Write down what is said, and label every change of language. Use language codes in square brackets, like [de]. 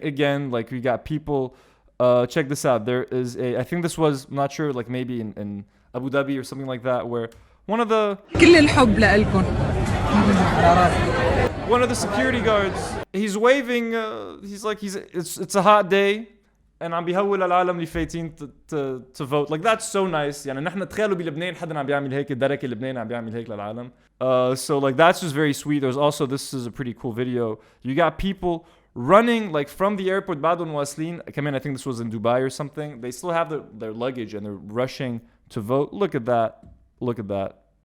[en] Again, like we got people. Check this out. There is I think this was, I'm not sure, like maybe in Abu Dhabi or something like that, where one of the security guards, he's waving. It's a hot day. [ar] And عم بيهول العالم اللي فايتين [en] to vote. Like that's so nice. [ar] يعني نحن تخيلوا بلبنان حدا عم بيعمل هيك الدرك لبنان عم بيعمل هيك للعالم. [en] So like that's just very sweet. There's also, this is a pretty cool video. You got people running like from the airport [ar] بعدهم واصلين. [en] I think this was in Dubai or something. They still have their luggage and they're rushing to vote. Look at that. Look at that.